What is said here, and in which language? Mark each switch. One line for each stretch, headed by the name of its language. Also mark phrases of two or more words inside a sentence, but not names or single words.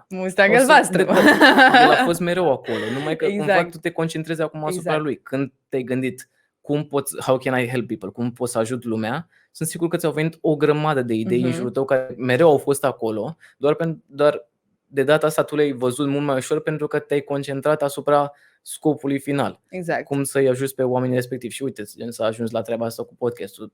Romanian: Mustang albastru. El a fost mereu acolo, numai că cumva tu te concentrezi acum asupra lui. Când te-ai gândit
English: how can I help people,
Romanian: cum pot să ajut lumea, sunt sigur că ți-au venit o grămadă de idei în jurul tău care mereu au fost acolo, doar de data asta tu le-ai văzut mult mai ușor pentru că te-ai concentrat asupra scopului final. Exact. Cum să-i ajuți pe oamenii respectivi. Și uite, să ajungi la treaba asta cu podcastul.